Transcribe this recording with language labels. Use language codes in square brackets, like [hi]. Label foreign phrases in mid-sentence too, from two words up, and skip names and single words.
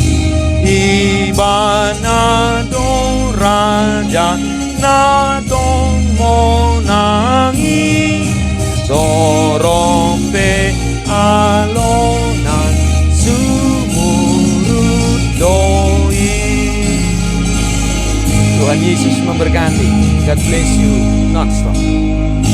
[bbc] ibana do raja na dong monangi sorompe alonan sumurut doi. [id] Tuhan Yesus memberkati. [en] God bless you non-stop.